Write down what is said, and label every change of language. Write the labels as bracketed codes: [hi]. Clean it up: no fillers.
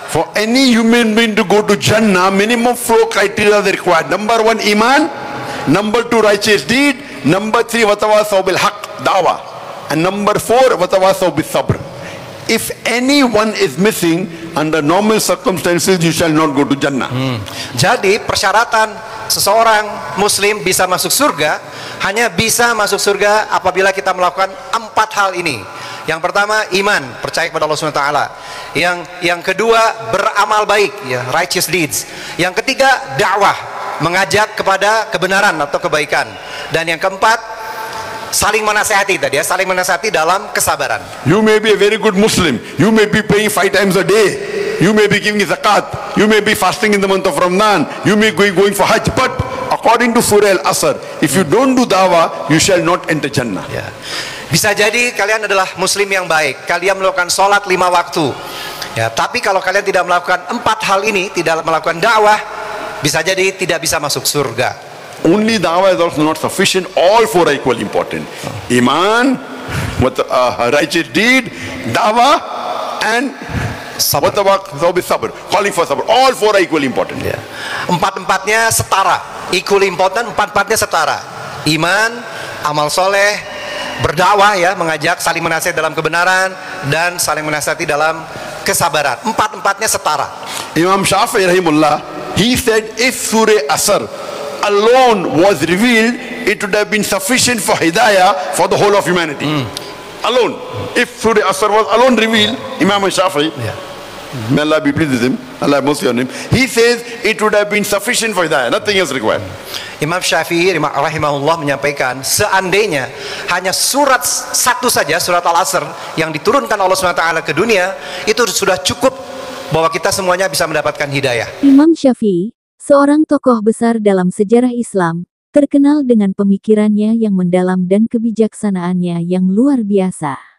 [en] For any human being to go to Jannah, minimum 4 criteria are required. Number 1, iman. Number 2, righteous deed. Number 3, [ar] watawasaw bil haqq, [en] dawah. And number 4, [ar] watawasaw bis sabr. [en] If anyone is missing, under normal circumstances, you shall not go to Jannah. [id] Jadi persyaratan seseorang muslim bisa masuk surga hanya bisa masuk surga apabila kita melakukan 4 hal ini. Yang pertama, iman, percaya kepada Allah SWT. Yang kedua, beramal baik, ya, [en] righteous deeds. [id] Yang ketiga, dakwah, mengajak kepada kebenaran atau kebaikan. Dan yang keempat, saling menasihati tadi, ya, saling menasihati dalam kesabaran. [en] You may be a very good Muslim. You may be praying 5 times a day. You may be giving zakat. You may be fasting in the month of Ramadan. You may be going for Hajj. But according to Surah Al-Asr, if you don't do dawah, you shall not enter Jannah. Ya. [id] Bisa jadi kalian adalah muslim yang baik, kalian melakukan sholat 5 waktu, ya, tapi kalau kalian tidak melakukan 4 hal ini, tidak melakukan dakwah, bisa jadi tidak bisa masuk surga. [en] Only dawah is also not sufficient. All 4 are equally important. Iman, righteous deed, dawah, and sabr, calling for sabr. All 4 are equally important. [id] Ya. 4-4-nya setara, [en] equally important. [id] 4-4-nya setara. Iman, amal soleh, berdakwah, ya, mengajak, saling menasihati dalam kebenaran, dan saling menasihati dalam kesabaran. 4-4-nya setara. [en] Imam Shafi'i rahimullah, he said if Surah Asr alone was revealed, it would have been sufficient for hidayah for the whole of humanity. Alone. If Surah Asr was alone revealed, Imam Shafi'i, may Allah be pleased with him, Allah have mercy on him, he says it would have been sufficient for hidayah, nothing else required. [id] Imam Syafi'i rahimahullah menyampaikan, seandainya hanya surat satu saja, surat Al-Asr yang diturunkan Allah SWT ke dunia, itu sudah cukup bahwa kita semuanya bisa mendapatkan hidayah. Imam Syafi'i, seorang tokoh besar dalam sejarah Islam, terkenal dengan pemikirannya yang mendalam dan kebijaksanaannya yang luar biasa.